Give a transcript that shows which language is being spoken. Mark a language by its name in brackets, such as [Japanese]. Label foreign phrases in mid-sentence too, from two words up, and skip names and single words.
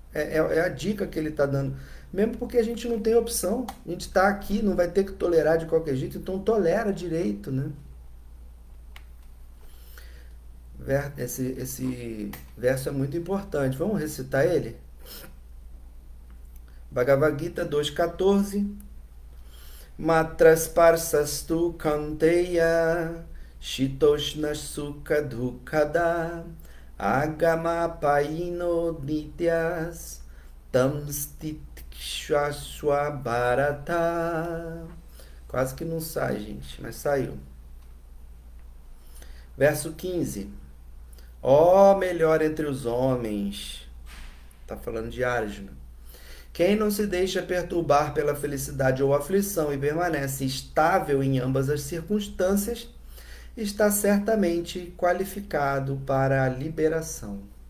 [Portuguese] É a dica que ele está dando. Mesmo porque a gente não tem opção. A gente está aqui, não vai ter que tolerar de qualquer jeito, então tolera direito, né? Esse verso é muito importante. Vamos recitar ele? Bhagavad Gita 2.14. [Sanskrit] मात्रा स्पर्शास्तु कौन्तेय शीतोष्ण सुख दुःखदाः आगमापायिनो ऽनित्यास् तांस्तितिक्षस्व भारत. [Portuguese] Quase que não sai, gente, mas saiu. Verso 15. Ó melhor entre os homens. Está falando de Arjuna. Quem não se deixa perturbar pela felicidade ou aflição e permanece estável em ambas as circunstâncias, está certamente qualificado para a liberação.